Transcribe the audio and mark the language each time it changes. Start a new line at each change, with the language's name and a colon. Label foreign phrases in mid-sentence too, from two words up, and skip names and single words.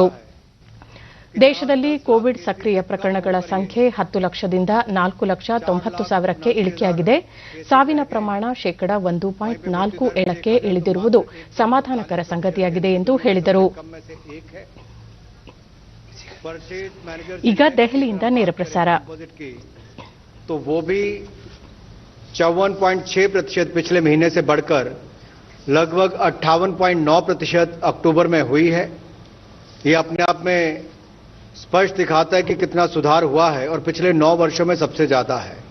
Kannada: ದೇಶದಲ್ಲಿ ಕೋವಿಡ್ ಸಕ್ರಿಯ ಪ್ರಕರಣಗಳ ಸಂಖ್ಯೆ 10 ಲಕ್ಷದಿಂದ 4,90,000ಕ್ಕೆ ಇಳಿಕೆಯಾಗಿದೆ. ಸಾವಿನ ಪ್ರಮಾಣ ಶೇಕಡ 1.47ಕ್ಕೆ ಇಳಿದಿರುವುದು ಸಮಾಧಾನಕರ ಸಂಗತಿಯಾಗಿದೆ ಎಂದು ಹೇಳಿದರು. ಈಗ ದೆಹಲಿಯಿಂದ ನೇರ ಪ್ರಸಾರ.
Hindi: तो वो भी 54.6% पिछले महीने से बढ़कर लगभग 58.9% अक्टूबर में हुई है. ये अपने आप में स्पष्ट दिखाता है कि कितना सुधार हुआ है और पिछले 9 वर्षों में सबसे ज्यादा है.